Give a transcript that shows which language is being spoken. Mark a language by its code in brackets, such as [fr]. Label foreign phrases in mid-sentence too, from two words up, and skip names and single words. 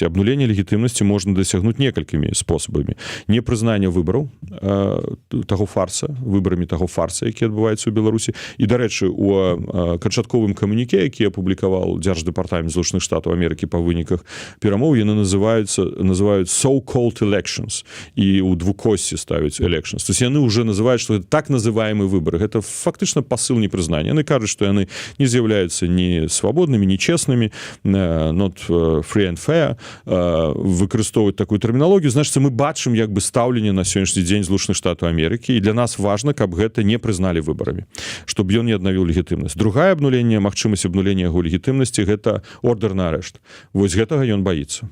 [be] Абнуленне легітымнасці можна дасягнуць некалькімі спосабамі. Непрызнанне выбараў таго фарса, выбарамі таго фарса, які адбываецца ў Беларусі. І, дарэчы, у канчатковым камуніке, які апублікаваў Дзярждэпартамент Злучаных Штатаў Амерыкі па выніках перамоў, яны называюць [en] so-called elections, [be] і ў двукосці ставяць elections. [ru] То есть [be] яны уже называюць, што гэта так называемыя выбары. Гэта фактычна пасыл непрызнання. Яны кажуць, што яны не з'яўляюцца ні свабоднымі, ні чеснымі, [en] not free and fair, [be] выкарыстоўваць такую тэрміналогію. Значыць, мы бачым як бы стаўленне на сённяшні дзень Злучаных Штатаў Амерыкі, і для нас важна, каб гэта не прызналі выбарамі, чтобы ён не аднавіў легітымнасць. Другая абнуленне, магчымасць абнулення яго легітымнасці, гэта ордер на арэшт. Вось гэтага ён баіцца.